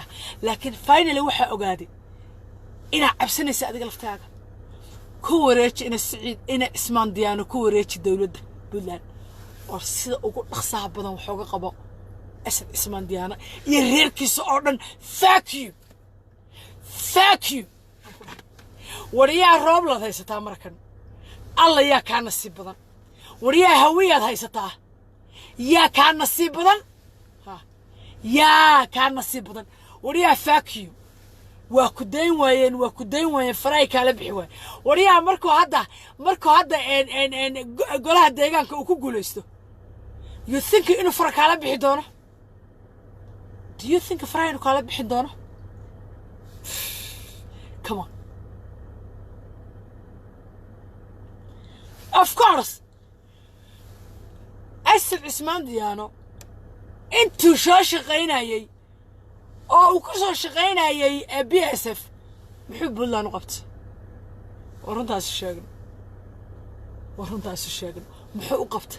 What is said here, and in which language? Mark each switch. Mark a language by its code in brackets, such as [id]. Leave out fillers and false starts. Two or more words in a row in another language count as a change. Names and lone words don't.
[so] laakiin finally waxaa ogaaday inaa cabsanaysa adiga laftaaga. ku wareeji ina Siciid ina Ismaan Diyaano ku wareeji dawladda Puntland oo sida ugu dhaqsaha badan wax uga qabo asad Ismaan Diyaano iyo reerkiisa oo dhan. [en] fuck you [so] wariyaa roob la haysataa markan alla yaa kaa nasiib badan. wariyaa hawiyaad haysataa yaa kaa nasiib badan. yaa kaa nasiib badan. wariyaa [en] fuck you [so] waa ku dayn waayeen faray kala bixi waay. wariyaa markuu hadda golaha deegaanka uu ku guuleysto [en] you think [so] inuu fara kala bixi doono? [en] do you think [so] faray inuu kala bixi doono? [en] come on. of course [so] asad Ismaan Diyaano intuu soo shaqaynayay oo uu ku soo shaqaynayay BSF muxuu Puntland u qabtay? waruntaas sheegno muxuu u qabtay?